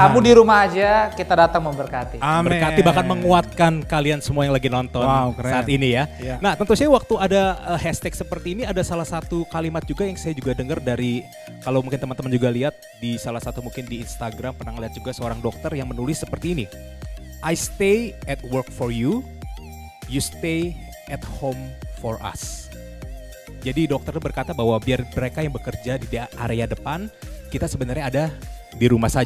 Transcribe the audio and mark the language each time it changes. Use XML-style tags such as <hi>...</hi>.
<id>Kamu di rumah aja, kita datang memberkati. Amin. Berkati bahkan menguatkan kalian semua yang lagi nonton keren. saat ini ya. Iya. Nah, tentu saja waktu ada hashtag seperti ini ada salah satu kalimat juga yang saya juga dengar dari, kalau mungkin teman-teman juga lihat di salah satu mungkin di Instagram pernah ngeliat juga seorang dokter yang menulis seperti ini.</id> <en>I stay at work for you, you stay at home for us.</en> <id>Jadi dokter berkata bahwa biar mereka yang bekerja di area depan, kita sebenarnya ada di rumah saja.</id>